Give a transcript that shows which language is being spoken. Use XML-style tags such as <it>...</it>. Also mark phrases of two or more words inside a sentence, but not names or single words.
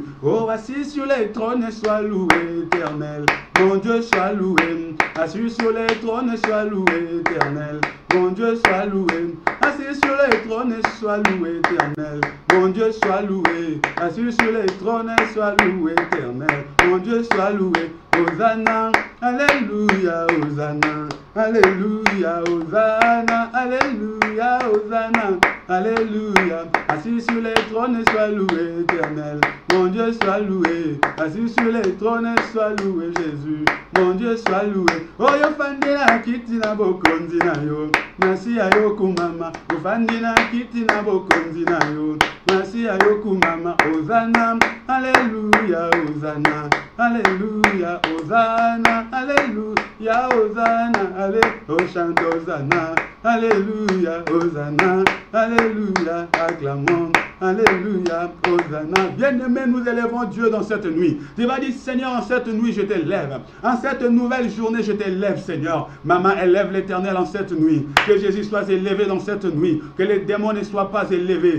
<fr>Oh, assis sur les trônes, sois loué, Éternel. Mon Dieu, sois loué. Assis sur les trônes, sois loué, Éternel. Mon Dieu, sois loué. Assis sur les trônes, sois loué, Éternel. Mon Dieu, sois loué. Assis sur les trônes, sois loué, Éternel. Mon Dieu, sois loué. Hosanna, alléluia, Hosanna, alléluia, Hosanna, alléluia, Hosanna, alléluia. Assis sur les trônes, sois loué, Éternel. Mon Dieu, sois loué. Assis sur les trônes, sois loué, Jésus. Mon Dieu, sois loué.</fr> <ln>Oh, yo fandina kitina bokonzi na yo.</ln> <fr>Merci à</fr> <ln>yo kumama. Yo fandina kitina bokonzi na yo.</ln> <fr>Merci à</fr> <ln>yo kumama.</ln> <fr>Hosanna, alléluia, Hosanna, alléluia, Hosanna, alléluia, Hosanna, alléluia. Oh, chante Hosanna, alléluia, Hosanna, alléluia, acclamons. Alléluia, Hosanna. Bien-aimés, nous élevons Dieu dans cette nuit. Tu vas dire, Seigneur, en cette nuit, je t'élève. En cette nouvelle journée, je t'élève, Seigneur. Maman, élève l'Éternel en cette nuit. Que Jésus soit élevé dans cette nuit. Que les démons ne soient pas élevés.</fr>